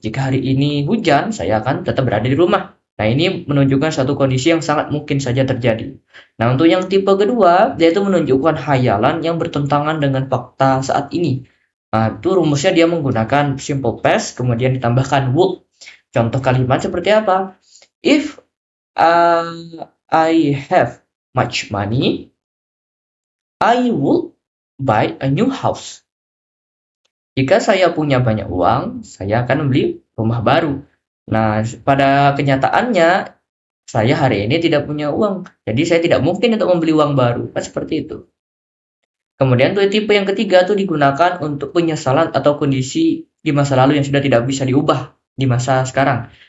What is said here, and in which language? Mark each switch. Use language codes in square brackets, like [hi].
[id] Jika hari ini hujan, saya akan tetap berada di rumah. Nah, ini menunjukkan suatu kondisi yang sangat mungkin saja terjadi. Nah, untuk yang tipe kedua, dia itu menunjukkan hayalan yang bertentangan dengan fakta saat ini. Nah, itu rumusnya dia menggunakan simple past, kemudian ditambahkan would. Contoh kalimat seperti apa? [en] If I have much money, I would buy a new house. [id] Jika saya punya banyak uang, saya akan membeli rumah baru. Nah, pada kenyataannya, saya hari ini tidak punya uang. Jadi saya tidak mungkin untuk membeli uang baru. Kan seperti itu. Kemudian tuh tipe yang ketiga tuh digunakan untuk penyesalan atau kondisi di masa lalu yang sudah tidak bisa diubah di masa sekarang.